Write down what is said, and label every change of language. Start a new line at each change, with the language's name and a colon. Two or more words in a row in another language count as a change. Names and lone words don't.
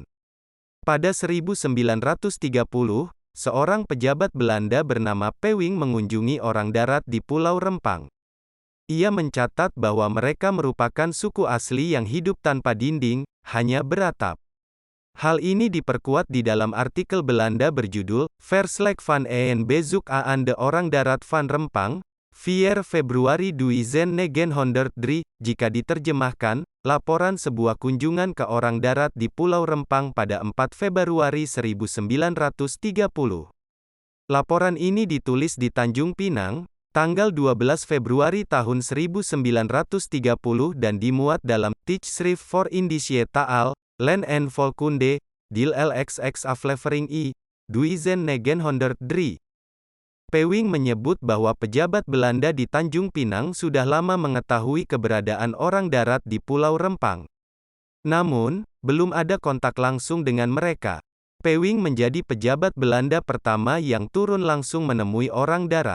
Indonesian: Pada 1930, seorang pejabat Belanda bernama Pewing mengunjungi orang darat di Pulau Rempang. Ia mencatat bahwa mereka merupakan suku asli yang hidup tanpa dinding, hanya beratap. Hal ini diperkuat di dalam artikel Belanda berjudul, Verslag van een bezoek aan de orang darat van Rempang, 4 Februari 2003, jika diterjemahkan, laporan sebuah kunjungan ke orang darat di Pulau Rempang pada 4 Februari 1930. Laporan ini ditulis di Tanjung Pinang, tanggal 12 Februari tahun 1930 dan dimuat dalam Tijdschrift voor Indische Taal, Land en Volkunde, Deel LXX aflevering I, 2003. Pewing menyebut bahwa pejabat Belanda di Tanjung Pinang sudah lama mengetahui keberadaan orang darat di Pulau Rempang. Namun, belum ada kontak langsung dengan mereka. Pewing menjadi pejabat Belanda pertama yang turun langsung menemui orang darat.